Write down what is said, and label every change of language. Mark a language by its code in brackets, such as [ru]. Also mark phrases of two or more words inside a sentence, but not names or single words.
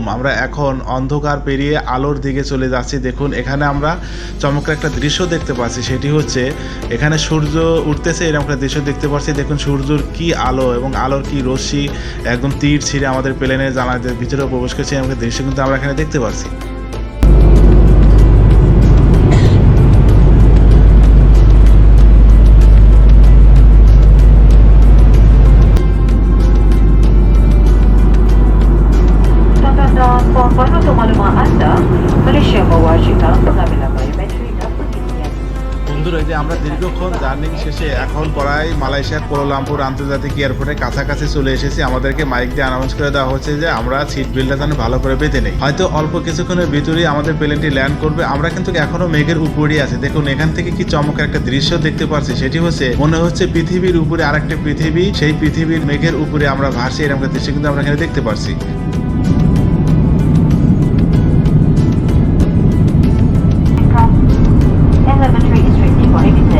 [bn] আমরা এখন অন্ধকার পেরিয়ে আলোর দিকে চলে যাচ্ছি। দেখুন এখানে আমরা চমৎকার একটা দৃশ্য দেখতে পাচ্ছি, সেটি হচ্ছে এখানে সূর্য উঠতেছে এরকম একটা দৃশ্য দেখতে পাচ্ছি। দেখুন সূর্যর কি আলো এবং আলোর কি রশ্মি একদম তীর ছিঁড়ে আমাদের প্লেনের জানালার ভিতরে প্রবেশ করছে, এরকম একটা দৃশ্য কিন্তু আমরা এখানে দেখতে পাচ্ছি। [ms] Untuk maklumat anda, Malaysia mewajibkan pengambilan biometrik dan pengisian. [bn] বন্ধুরা যে আমরা দীর্ঘক্ষণ জার্নি জার্নি শেষে এখন প্রায় মালয়েশিয়ার কুয়ালালামপুর আন্তর্জাতিক এয়ারপোর্টের কাছাকাছি চলে এসেছি। আমাদেরকে মাইক দিয়ে অ্যানাউন্স করে দেওয়া হচ্ছে যে আমরা সিট বেল্টটা যেন ভালো করে বেঁধে নেই, হয়তো অল্প কিছুক্ষণের ভিতরেই আমাদের প্লেনটি ল্যান্ড করবে। আমরা কিন্তু এখনো মেঘের উপরেই আছি। দেখুন এখান থেকে কি চমৎকার একটা দৃশ্য দেখতে পাচ্ছি, সেটি হচ্ছে মনে হচ্ছে পৃথিবীর উপরে আরেকটা পৃথিবী, সেই পৃথিবীর মেঘের উপরে আমরা ভাসি, এরকম একটা দৃশ্য কিন্তু আমরা এখানে দেখতে পাচ্ছি। [en] Elementary is strictly prohibited.